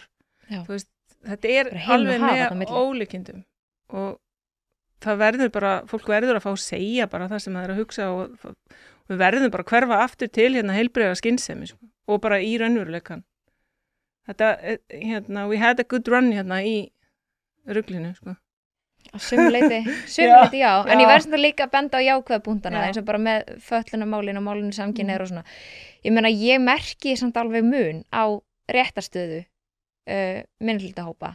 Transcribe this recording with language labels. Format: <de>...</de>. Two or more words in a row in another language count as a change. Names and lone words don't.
<is>Já. Þú veist, þetta er Bara heim og alveg haf þarna á með milli. ólíkindum og það verður bara, fólk verður að fá að segja bara það sem það er að hugsa og við verðum bara að hverfa aftur til hérna heilbrigða skynsemi sko, og bara í raunveruleikann. Þetta, hérna,</is> <en>we had a good run</en> <is>hérna í ruglinu, sko. Á sumuleyti já, en ég verð svona líka að benda á jákvæða punktana eins og bara með fötlunarmálin og málinu samkynhneigðra og svona. Ég meina, ég merki samt alveg mun á réttarstöðu minnihlutahópa.</is>